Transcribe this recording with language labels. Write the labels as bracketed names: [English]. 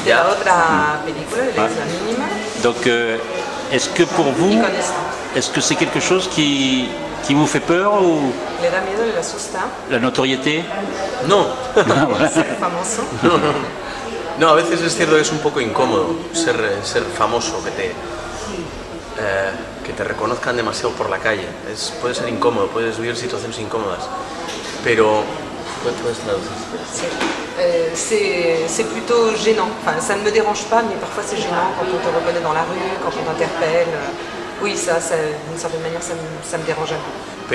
[Spanish] De la otra película, de la Isla Minima. [French] Donc est-ce que pour vous, est-ce que c'est quelque chose qui vous fait peur ou [Spanish] ¿Le da miedo, le asusta? [French] la notoriété? [Spanish] No. Ser famoso. No, a veces es cierto que es un poco incómodo ser famoso, que te reconozcan demasiado por la calle. Puede ser incómodo, puedes vivir situaciones incómodas, pero... ¿Puedes traducir? [French] C'est plutôt gênant. Enfin, ça ne me dérange pas, mais parfois c'est gênant quand on te reconnaît dans la rue, quand on t'interpelle. Oui, ça d'une certaine manière, ça me dérange un peu.